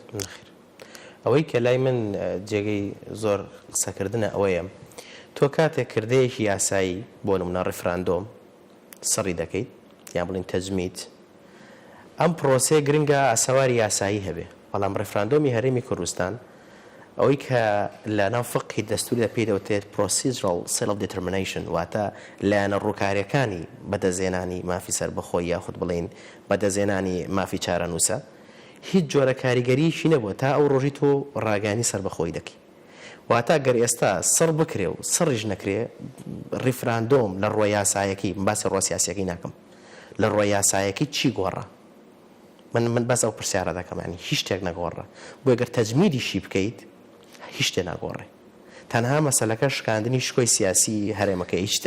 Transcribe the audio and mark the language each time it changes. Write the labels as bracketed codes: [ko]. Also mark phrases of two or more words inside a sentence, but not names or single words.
[ckb] ئەوەی کە لای من جێگەی زۆر قسەکردنە ئەوەیە تۆ کاتێک کردەیەکی یاسایی بۆ نمونە ڕێفراندۆم سڕی دەکەیت یان بڵین تەجمیت ئەم پرۆسەیە گرنگە ئاسەواری یاسایی هەبێ بەڵام ڕێفراندۆمی هەرێمی کوردستان ئەوەی کە لە ناو فقهی دەستوری پێی دەوترێت [en] procedural self determination [ckb] واتە لایەنە ڕووکاریەکانی بەدەزێنانی مافی سەربەخۆی یاخود بڵین بەدەزێنانی مافی چارەنووسە هیچ جۆرە کاریگەریشی نەبووە تا ئەو ڕۆژی تۆ ڕاگانی سەربەخۆی دەکەی واتە گەر ئێستا سڕ بکرێ و سڕیش نەکرێ ڕیفراندۆم لە ڕۆی یاسایەکی باسی ڕۆ سیاسیەکەی ناکەم لە ڕۆی یاسایەکی چی گۆڕە من بەس ئەو پرسیارە دەکەمانی هیچ شتێک نەگۆڕە بۆ گەر تەجمیدیشی بکەیت هیچ شتێ ناگۆڕێ تەنها مەسەلەکە شکاندنی شکۆی سیاسی هەرێمەکە هیچ شتێ